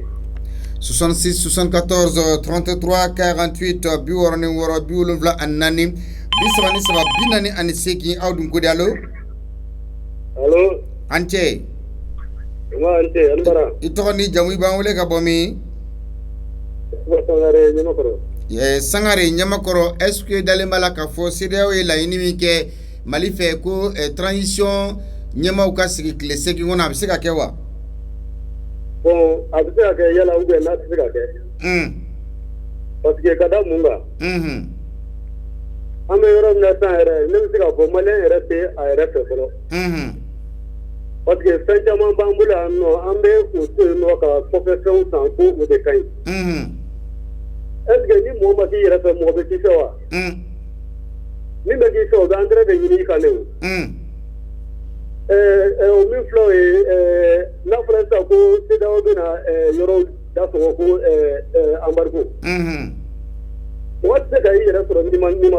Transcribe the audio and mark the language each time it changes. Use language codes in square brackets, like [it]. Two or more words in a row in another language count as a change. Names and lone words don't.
[bm] 66 74 33 48 64 74 43 aw dun ko di allo allo an cɛ ante an bara i tɔgɔ ni jamu i b'an wele ka bɔ min Sangare Ɲamakɔrɔ Sangare Ɲamakɔrɔ [fr] est-ce que [bm] dalen b'a la k'a fɔ CEDEAO ye laɲini min kɛ Mali fɛ ko transition ɲɛmaaw ka sigi tile 8 kɔnɔ a bɛ se ka kɛ wa bon a bɛ se ka kɛ yala [fr] ou bien [bm] n'a tɛ se ka kɛ [fr] parce que [bm] ka da mun kan an bɛ yɔrɔ min na sisan yɛrɛ ne bɛ se k'a fɔ maliyɛn yɛrɛ tɛ a yɛrɛ fɛ fɔlɔ [fr] parce que [bm] fɛn caman b'an bolo yan nɔ an bɛ o to yen nɔ ka kɔfɛfɛnw san ko o de ka ɲi [fr] est ce que [bm] ni mɔgɔ ma k'i yɛrɛ fɛ mɔgɔ bɛ k'i fɛ wa min bɛ k'i fɛ o bɛ engrais de ɲini i kan ne o min filɛ o ye n'a fɔra sisan ko CEDEAO bɛna yɔrɔw dasɔgɔ ko embargo mɔgɔ tɛ se ka i yɛrɛ sɔrɔ n'i ma